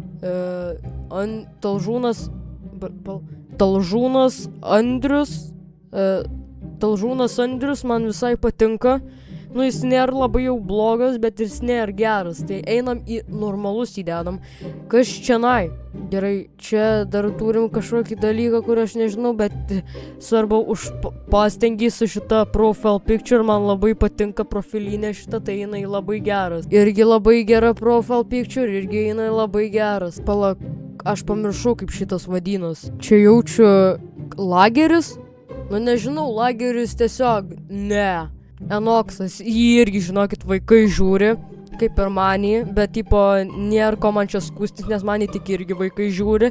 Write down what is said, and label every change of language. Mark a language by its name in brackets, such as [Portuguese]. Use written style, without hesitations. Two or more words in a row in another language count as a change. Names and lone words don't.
[Lithuanian] Talžūnas Andrius man visai patinka. Nu, jis nėra labai jau blogas, bet jis nėra geras. Tai einam į normalus įdedam. Kas čianai? Gerai, čia dar turim kažkokį dalyką, kur aš nežinau, bet svarbu pastengį su šita [English] profile picture. [Lithuanian] Man labai patinka profilinė šita, tai jinai labai geras. Irgi labai gera [English] profile picture, [Lithuanian] irgi jinai labai geras. Palauk, aš pamiršau, kaip šitas vadinas. Čia jaučiu lageris? Nu, nežinau, lageris tiesiog, ne. Enoksas, jį irgi, žinokit, vaikai žiūri, kaip ir manį, bet, tipo, nėra ko man čia skūstis, nes manį tik irgi vaikai žiūri.